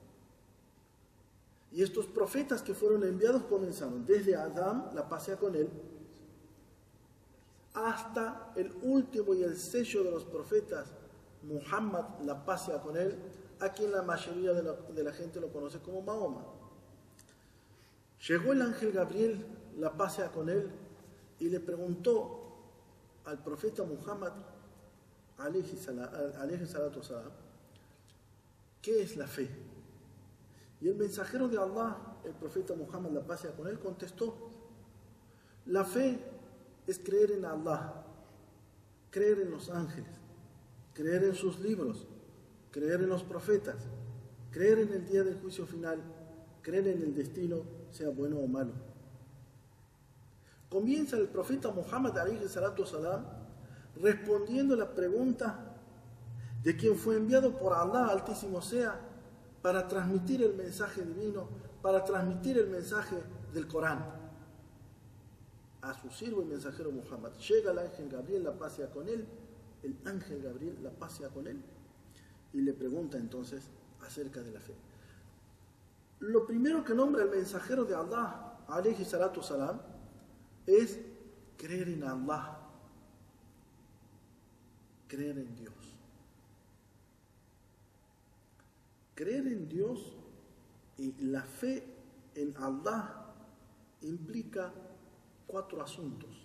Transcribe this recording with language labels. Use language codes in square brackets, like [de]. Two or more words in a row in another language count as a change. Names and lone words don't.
[es] Y estos profetas que fueron enviados comenzaron desde Adán, la paz sea con él, hasta el último y el sello de los profetas, Muhammad, la paz sea con él, a quien la mayoría de la gente lo conoce como Mahoma. Llegó el ángel Gabriel, la paz sea con él, y le preguntó al profeta Muhammad, [ar] عليه الصلاة والسلام, [es] ¿qué es la fe? Y el mensajero de Allah, el profeta Muhammad, la paz sea con él, contestó: la fe es creer en Allah, creer en los ángeles, creer en sus libros, creer en los profetas, creer en el día del juicio final, creer en el destino, sea bueno o malo. Comienza el profeta Muhammad [ar] عليه الصلاة والسلام [es] respondiendo la pregunta de quien fue enviado por Allah Altísimo sea para transmitir el mensaje divino, para transmitir el mensaje del Corán a su siervo y mensajero Muhammad. Llega el ángel Gabriel, la paz sea con él, el ángel Gabriel, la paz sea con él, y le pregunta entonces acerca de la fe. Lo primero que nombra el mensajero de Allah, [ar] عليه الصلاة السلام, [es] es creer en Allah, creer en Dios. Creer en Dios y la fe en Allah implica 4 asuntos.